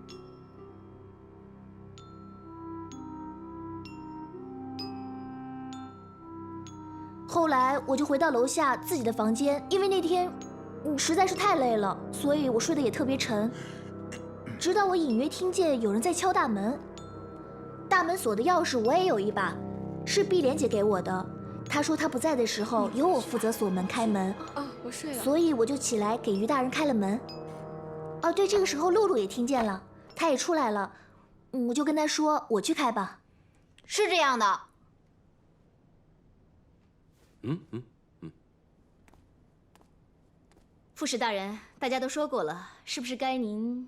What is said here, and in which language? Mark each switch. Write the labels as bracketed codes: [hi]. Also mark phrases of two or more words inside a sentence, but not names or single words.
[zh] 後來我就回到樓下自己的房間，因為那天實在是太累了，所以我睡得也特別沉。直到我隱約聽見有人在敲大門，大門鎖的鑰匙我也有一把，是碧蓮姐給我的。她說她不在的時候由我負責鎖門開門。我睡了。所以我就起來給於大人開了門。對，這個時候露露也聽見了，她也出來了。我就跟她說我去開吧。是這樣的。副使大人，大家都說過了，是不是該您？